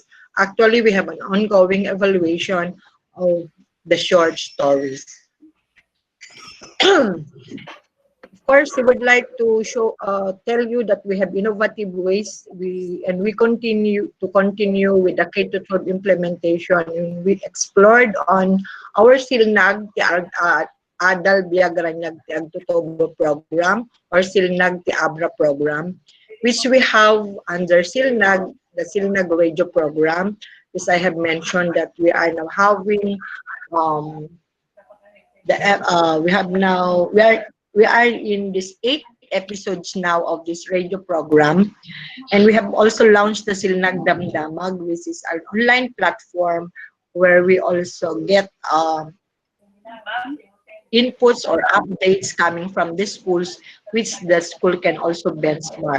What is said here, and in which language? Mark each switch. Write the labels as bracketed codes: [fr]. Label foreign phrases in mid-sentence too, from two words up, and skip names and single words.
[en] Actually, we have an ongoing evaluation of the short stories. Of course, we would like to tell you that we have innovative ways we continue with the K-12 implementation. We explored on our Silnag ti Adal Biagranyag ti Agtutubo program or Silnag ti Abra program, which we have under Silnag, the Silnag radio program, which I have mentioned that we are now having um, we have now we are in this 8 episodes now of this radio program, and we have also launched the Silnag Damdamag, which is our online platform where we also get inputs or updates coming from the schools, which the school can also benchmark.